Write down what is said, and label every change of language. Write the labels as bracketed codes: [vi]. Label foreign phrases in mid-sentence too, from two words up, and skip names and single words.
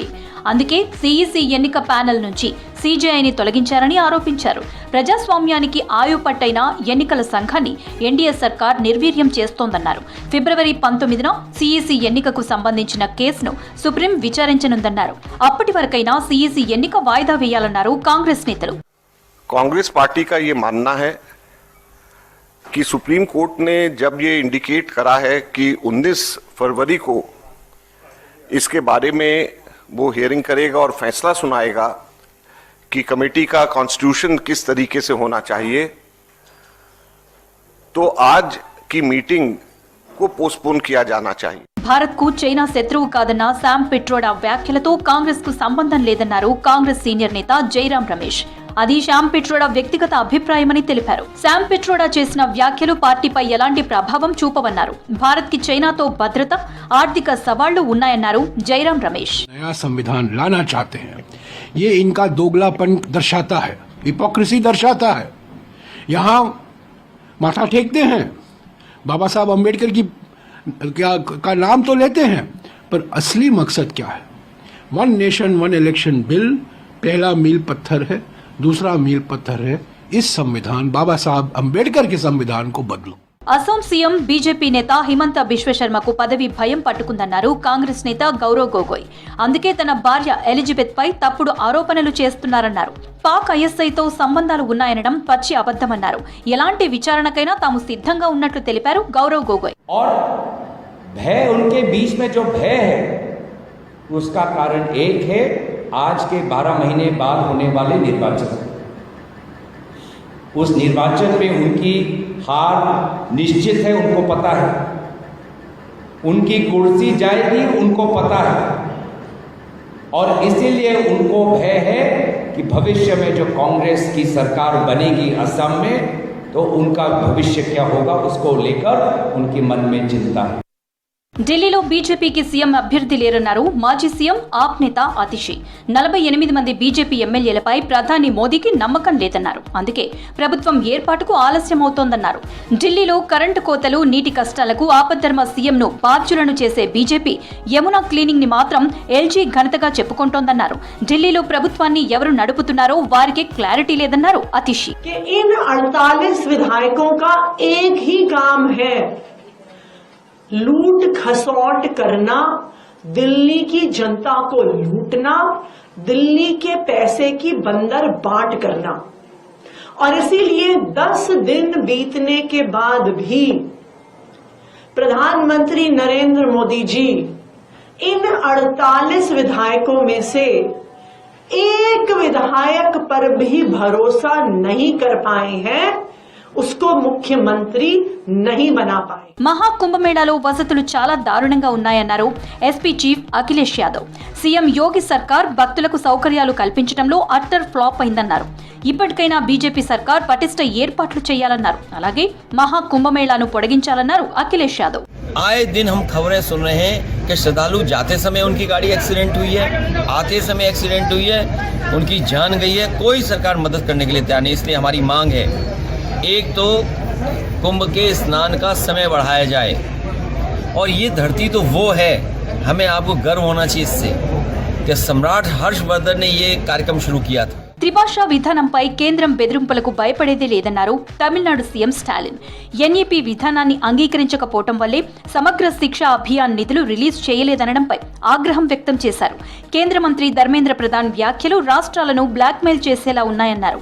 [te] అందుకే సీఈసీ ఎన్నిక ప్యానెల్ నుంచి సీజేఐని తొలగించారని ఆరోపించారు. ప్రజాస్వామ్యానికి ఆయుపట్టైన ఎన్నికల సంఘాన్ని ఎన్డీఏ సర్కార్ నిర్వీర్యం చేస్తోందన్నారు. ఫిబ్రవరి 19న సీఈసీ ఎన్నికకు సంబంధించిన కేసును సుప్రీం విచారించనుందన్నారు. అప్పటి వరకైనా సీఈసీ ఎన్నిక వాయిదా వేయాలన్నారు కాంగ్రెస్ నేతలు. [hi] कांग्रेस पार्टी का ये मानना है कि सुप्रीम कोर्ट ने जब ये इंडिकेट करा है कि 19 फरवरी को इसके बारे में वो हियरिंग करेगा और फैसला सुनाएगा कि कमेटी का कॉन्स्टिट्यूशन किस तरीके से होना चाहिए, तो आज की मीटिंग को पोस्टपोन किया जाना चाहिए. [te] భారత్ కు చైనా శత్రువు కాదన్న శామ్ పిట్రోడా వ్యాఖ్యలతో కాంగ్రెస్ కు సంబంధం లేదన్నారు కాంగ్రెస్ సీనియర్ నేత జైరాం రమేష్. అది శామ్ పిట్రోడా వ్యక్తిగత అభిప్రాయమని తెలిపారు. శామ్ పిట్రోడా చేసిన వ్యాఖ్యలు పార్టీపై ఎలాంటి ప్రభావం చూపవన్నారు. భారత్ కి చైనాతో భద్రత, ఆర్థిక సవాళ్లు ఉన్నాయన్నారు జైరాం రమేష్. [hi] नया संविधान लाना चाहते हैं, ये इनका दोगलापन दर्शाता है, हिपोक्रेसी दर्शाता है. यहाँ माथा टेकते हैं, बाबा साहब अम्बेडकर की का नाम तो लेते हैं, पर असली मकसद क्या है? वन नेशन वन इलेक्शन बिल पहला मील पत्थर है, दूसरा मील पत्थर है इस संविधान बाबा साहब अम्बेडकर के संविधान को बदलो. [te] అసోం సీఎం బీజేపీ నేత హిమంత బిశ్వశర్మకు పదవి భయం పట్టుకుందన్నారు కాంగ్రెస్ నేత గౌరవ్ గొగోయ్. అందుకే తన భార్య ఎలిజబెత్ పై తప్పుడు ఆరోపణలు చేస్తున్నారన్నారు. పాక్ ఐఎస్ఐతో సంబంధాలు ఉన్నాయనడం పచ్చి అబద్ధమన్నారు. ఎలాంటి విచారణకైనా తాము సిద్ధంగా ఉన్నట్లు తెలిపారు గౌరవ్ గొగోయ్. [hi] भय उनके बीच में जो भय है उसका कारण एक है, आज के 12 महीने बाद होने वाले निर्वाचन. उस निर्वाचन में उनकी हार निश्चित है, उनको पता है. उनकी कुर्सी जाएगी, उनको पता है. और इसीलिए उनको भय है कि भविष्य में जो कांग्रेस की सरकार बनेगी असम में, तो उनका भविष्य क्या होगा उसको लेकर उनके मन में चिंता है. [te] ఢిల్లీలో బీజేపీకి సీఎం అభ్యర్థి లేరన్నారు మాజీ సీఎం ఆప్ నేత అతిషి. 48 మంది బీజేపీ ఎమ్మెల్యేలపై ప్రధాని మోదీకి నమ్మకం లేదన్నారు. అందుకే ప్రభుత్వం ఏర్పాటుకు ఆలస్యమవుతోందన్నారు. ఢిల్లీలో కరెంటు కోతలు, నీటి కష్టాలకు ఆపద్ధర్మ సీఎంను బాధ్యులను చేసే బీజేపీ యమునా క్లీనింగ్ ని మాత్రం ఎల్జీ ఘనతగా చెప్పుకుంటోందన్నారు. ఢిల్లీలో ప్రభుత్వాన్ని ఎవరు నడుపుతున్నారో వారికి క్లారిటీ లేదన్నారు అతిషి. [hi] इन 48 विधायकों का एक ही काम है, लूट खसौट करना, दिल्ली की जनता को लूटना, दिल्ली के पैसे की बंदर बाट करना. और इसीलिए 10 दिन बीतने के बाद भी प्रधानमंत्री नरेंद्र मोदी जी इन 48 विधायकों में से एक विधायक पर भी भरोसा नहीं कर पाए हैं, उसको मुख्यमंत्री नहीं बना पाए. మహాకుంభమేళాలో వసతులు చాలా దారుణంగా ఉన్నాయన్నారు ఎస్పీ చీఫ్ అఖిలేష్ యాదవ్. సీఎం యోగి సర్కార్ భక్తులకు సౌకర్యాలు కల్పించడంలో [en] utter flop [hi] అయిందన్నారు. ఇప్పటికైనా బీజేపీ సర్కార్ పటిష్ట ఏర్పాట్లు చేయాలన్నారు. అలాగే మహాకుంభమేళాను పొడిగించాలన్నారు అఖిలేష్ యాదవ్. आए दिन हम खबरें सुन रहे हैं कि श्रद्धालु जाते समय उनकी गाड़ी एक्सीडेंट हुई है, आते समय एक्सीडेंट हुई है, उनकी जान गई है. कोई सरकार मदद करने के लिए तैयार नहीं. इसलिए हमारी मांग है, एक तो कुंभ के स्नान का समय बढ़ाया जाए. और ये धरती तो वो है, हमें आपको गर्व होना चाहिए इससे कि सम्राट हर्षवर्धन ने ये कार्यक्रम शुरू किया था. [te] త్రిభాషా విధానంపై కేంద్రం బెదిరింపులకు భయపడేదే లేదన్నారు తమిళనాడు సీఎం స్టాలిన్. ఎన్ఈపీ విధానాన్ని అంగీకరించకపోవటం వల్లే సమగ్ర శిక్ష అభియాన్ నిధులు రిలీజ్ చేయలేదనడంపై ఆగ్రహం వ్యక్తం చేశారు. కేంద్ర మంత్రి ధర్మేంద్ర ప్రధాన్ వ్యాఖ్యలు రాష్ట్రాలను బ్లాక్మెయిల్ చేసేలా ఉన్నాయన్నారు.